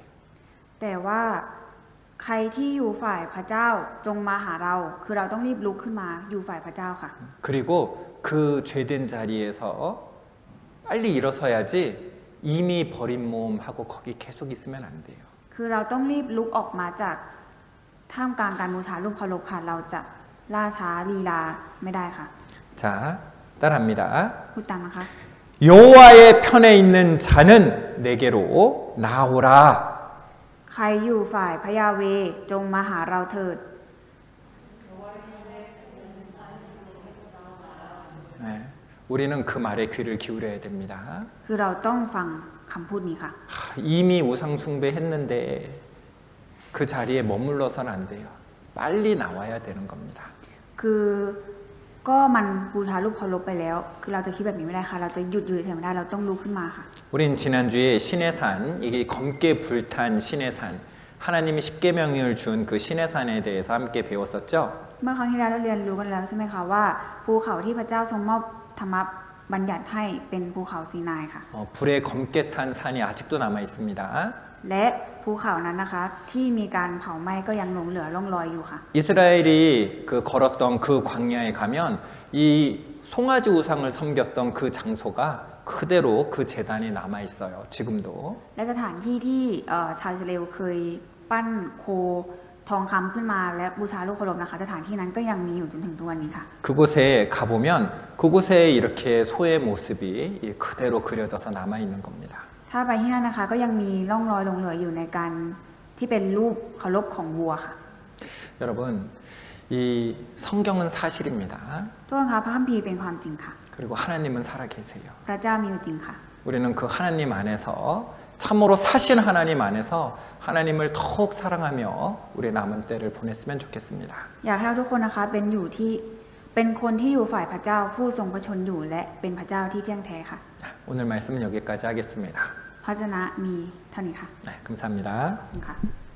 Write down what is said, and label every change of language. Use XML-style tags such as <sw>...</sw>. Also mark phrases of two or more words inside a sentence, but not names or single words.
<th>แต่ว่าใครที่อยู่ฝ่ายพระเจ้าจงมาหาเราคือเราต้องรีบลุกขึ้นมาอยู่ฝ่ายพระเจ้าค่ะ</th> <ko>그리고 그 죄된 자리에서 빨리 일어서야지 이미 버린 몸하고 거기 계속 있으면 안 돼요.</ko> <th>คือเราต้องรีบลุกออกมาจากท่ามกลางการบูชารูปเคารพค่ะเราจะล่าช้าลีลาไม่ได้ค่ะ</th> <ko>자, 따라합니다.</ko> <th>พูดตามนะคะ</th> <ko>여호와의 편에 있는 자는 내게로 나오라.</ko> <th>ใครอยู่ฝ่ายพระยาเวห์จงมาหาเราเถิด</th> <ko>네, 우리는 그 말에 귀를 기울여야 됩니다.</ko> <th>คือเราต้องฟังคำพูดนี้ค่ะ</th> <ko>이미 우상 숭배했는데 그 자리에 머물러서는 안 돼요. 빨리 나와야 되는 겁니다.</ko> <th>คือก็มันบูชารูปเคารพไปแล้ว คือเราจะคิดแบบนี้ไม่ได้ค่ะ เราจะหยุดอยู่เฉยๆไม่ได้เราต้องลุกขึ้นมาค่ะ</th> <ko>우린 지난주에 신의 산, 이게 검게 불탄 신의 산, 하나님이 십계명을 준 그 신의 산에 대해서 함께 배웠었죠.</ko> <th>เมื่อครั้งที่แล้วเราเรียนรู้กันแล้วใช่ไหมคะว่าภูเขาที่พระเจ้าทรงมอบธรรมบัญญัติให้เป็นภูเขาซีนายค่ะ</th> <ko>불에 검게 탄 산이 아직도 남아 있습니다.</ko> <th>และภูเขานั้นนะคะที่มีการเผาไหม้ก็ยังหลงเหลือร่องรอยอยู่ค่ะ</th> <ko>이스라엘이 그 걸었던 그 광야에 가면 이 송아지 우상을 섬겼던 그 장소가 그대로 그 제단이 남아 있어요. 지금도.</ko> <th>และสถานที่ที่ชาวอิสราเอลเคยปั้นโคทองคำขึ้นมาและบูชารูปเคารพนะคะสถานที่นั้นก็ยังมีอยู่จนถึงทุกวันนี้ค่ะ</th> <ko>그곳에 가보면 그곳에 이렇게 소의 모습이 그대로 그려져서 남아 있는 겁니다.</ko> <th>ถ้าไปที่นั่นนะคะก็ยังมีร่องรอยหลงเหลืออยู่ในการที่เป็นรูปเคารพของวัวค่ะ</th> <ko>여러분, 이 성경은 사실입니다.</ko> <th>ทุกคนคะพระคัมภีร์เป็นความจริงค่ะ</th> <ko>그리고 하나님은 살아 계세요.</ko> <th>พระเจ้ามีอยู่จริงค่ะ</th> <ko>우리는 그 하나님 안에서 참으로 사신 하나님 안에서 하나님을 더욱 사랑하며 우리 남은 때를 보냈으면 좋겠습니다.</ko> <th>อยากให้เราทุกคนนะคะเป็นคนที่อยู่ฝ่ายพระเจ้าผู้ทรงพระชนอยู่และเป็นพระเจ้าที่เที่ยงแท้ค่ะ</th> <ko>오늘 말씀은 여기까지 하겠습니다.</ko> <th>พระเจ้านะมีเท่านี้ค่ะ</th> <ko>네, 감사합니다.</ko> <th>ขอบคุณค่ะ</th>